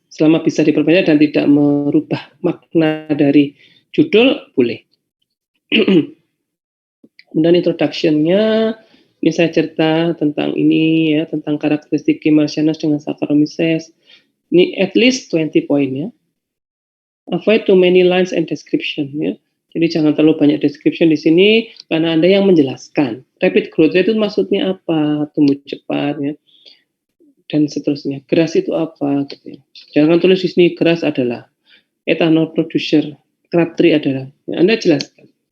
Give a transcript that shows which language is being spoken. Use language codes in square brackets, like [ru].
[id] Selama bisa diperpendek dan tidak merubah makna dari judul, boleh. Kemudian introduction-nya, ini saya cerita tentang ini ya, tentang karakteristik Kim Marcianos dengan Saccharomyces. Ini at least 20 poin ya. [en] Avoid too many lines and description ya. [id] Jadi jangan terlalu banyak description di sini karena Anda yang menjelaskan. [en] Rapid growth rate [id] itu maksudnya apa? Tumbuh cepat ya. Dan seterusnya. Grass itu apa gitu ya. Jangan tulis di sini grass adalah ethanol producer, crab tree adalah. Ya, Anda jelaskan.